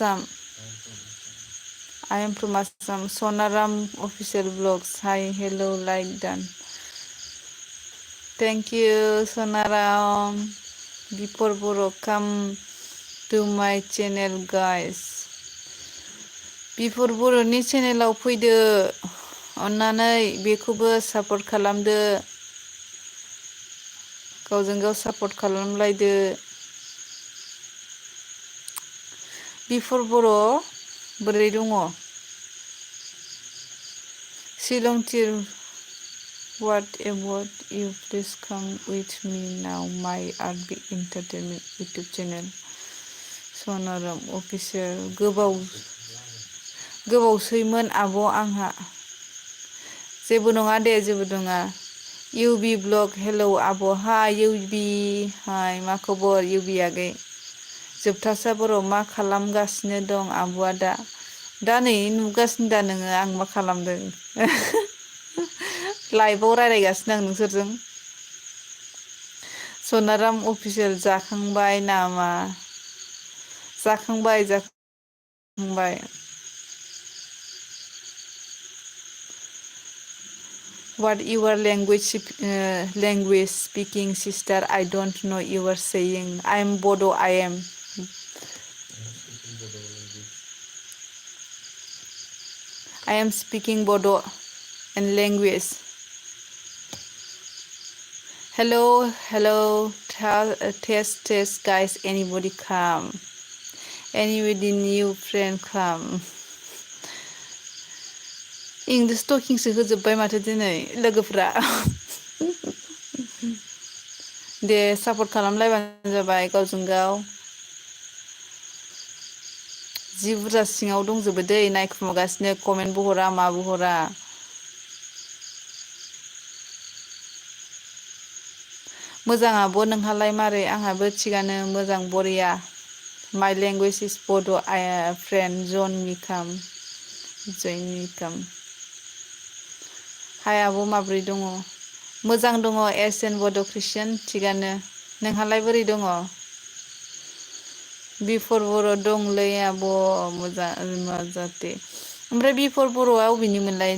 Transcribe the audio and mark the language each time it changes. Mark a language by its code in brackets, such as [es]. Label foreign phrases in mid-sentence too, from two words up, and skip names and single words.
[en] I am from Assam. Sonaram official vlogs. Hi, hello, like done. Thank you, Sonaram. Before Boro, come to my channel, guys. [brx] Before Boroनि channelaव फैदो. अन्नानै बेखौबो सापर्ट खालामदो. गावजों गाव सापर्ट खालामलायदो. बिफर बर' बोरै दङ? [en] Silongtir, what about you? Please come with me now. My RB Entertainment YouTube channel. Sonaram official. [brx] गोबावसैमोन आब' आंहा. जेबो नङा दे, जेबो नङा. UB ब्लग. हेलौ आब'. हाय UB. हाय, मा खबर UB आगै? जोबथासा बर' मा खालामगासिनो दं आब'आ दा? दा नै नुगासिनो दा नोङो आं मा खालामदों? लाइभआव रायज्लायगासिनो आं नोंसोरजों. सनाराम अफिसियेल. जाखांबाय नामा? जाखांबाय. [en] What your language speaking, sister? I don't know you are saying. I am Bodo. I am speaking Bodo and language. Hello. Test, guys. Anybody come? Anybody new friend come? English talking [brx] सो होजोब्बाय माथो दिनै लोगोफ्रा. दे सापर्ट खालामलायबानो जाबाय गावजों गाव. जि बुरजा सिङाव दंजोबो दै नायखुमागासिनो. कमेन्टबो हरा माबो हरा. मोजां आब' नोंहालाय मारै? आंहाबो थिगानो मोजां बरिया. [en] My language is Bodo. I am friend John Mikam. [brx] हाय आब' माब्रै दङ? मोजां दङ. SN बड' ख्रिस्टियान थिगानो. नोंहालाय बोरै दङ? बिफर बर' दंलै आब' मोजां ओमफ्राय बिफर बर'आ अबेनिमोनलाय?